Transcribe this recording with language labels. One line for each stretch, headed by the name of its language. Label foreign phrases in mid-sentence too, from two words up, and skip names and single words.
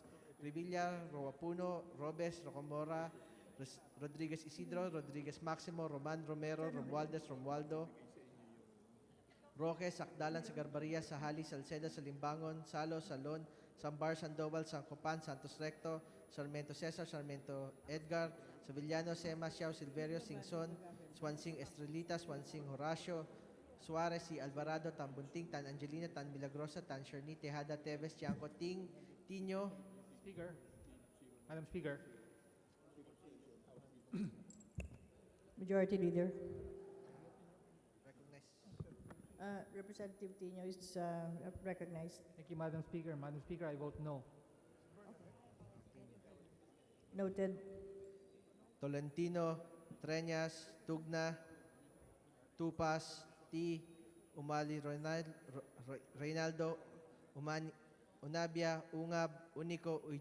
English: Revilla, Roapuno, Robes, Rocomora, Rodriguez Isidro, Rodriguez Maximo, Roman Romero, Romualdez, Romualdo, Roque, Sakdalan, Sagarbaria, Sahali, Salceda, Salimbangon, Salo, Salon, Sambar, Sandoval, Sancopan, Santos Recto, Sarmiento Cesar, Sarmiento Edgar, Sevillano, Sema, Xiao, Silverio, Singson, Swansing Estrelita, Swansing Horacio, Suarez, y Alvarado, Tan Bunting, Tan Angelina, Tan Milagrosa, Tan Sherni, Tejada, Teves, Tiangco, Ting, Tino. Speaker. Madam Speaker. Majority Leader. Recognize. Representative Tino is recognized. Thank you, Madam Speaker. Madam Speaker, I vote no. Noted. Tolentino, Treñas, Tugna, Tupas, T, Umali, Reynaldo, Unabia, Ungab, Unico, Uy